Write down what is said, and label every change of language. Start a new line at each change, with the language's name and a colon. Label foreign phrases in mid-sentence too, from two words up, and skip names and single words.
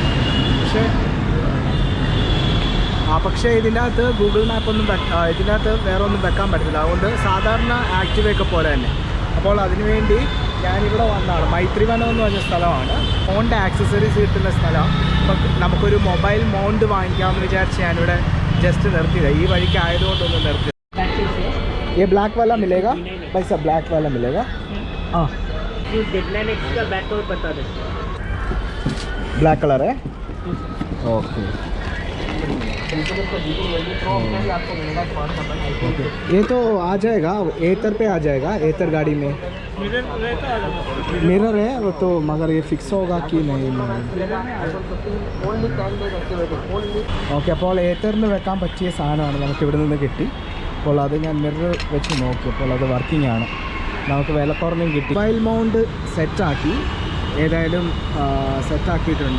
Malayalam: പക്ഷേ ഇതിനകത്ത് ഗൂഗിൾ മാപ്പൊന്നും ഇതിനകത്ത് വേറെ ഒന്നും വെക്കാൻ പറ്റത്തില്ല. അതുകൊണ്ട് സാധാരണ ആക്റ്റീവയൊക്കെ പോലെ തന്നെ. അപ്പോൾ അതിനുവേണ്ടി ഞാനിവിടെ വന്നതാണ്. മൈത്രിവനം എന്ന് പറഞ്ഞ സ്ഥലമാണ്. ഫോണിൻ്റെ ആക്സസറീസ് കിട്ടുന്ന സ്ഥലം. അപ്പം നമുക്കൊരു
English: mobile mount
Malayalam: വാങ്ങിക്കാമെന്ന് വിചാരിച്ച് ഞാനിവിടെ जस्ट നിർത്തിയത് ഈ വഴിക്ക് ആയതുകൊണ്ടൊന്ന് നിർത്തി.
Hindi: ये ब्लैक वाला मिलेगा भाई साहब, ब्लैक वाला मिलेगा. हाँ जो डेडलाइन एक्स का
English: back cover
Hindi: बता दें।
English: black color
Hindi: है, ओके। ये तो आ जाएगा एथर पे, आ जाएगा एथर गाड़ी में। मिरर है वो तो, मगर ये फिक्स होगा कि नहीं।
Malayalam: ഓക്കെ, അപ്പോൾ ഏത്തറിന് വെക്കാൻ പറ്റിയ സാധനമാണ് നമുക്ക് ഇവിടെ നിന്ന് കിട്ടി. അപ്പോൾ അത് ഞാൻ മിറർ വെച്ച് നോക്കിയപ്പോൾ അത് വർക്കിംഗ് ആണ്, നമുക്ക് വില കുറഞ്ഞും കിട്ടി.
English: mobile mount
Malayalam: സെറ്റാക്കി, ഏതായാലും സെറ്റാക്കിയിട്ടുണ്ട്.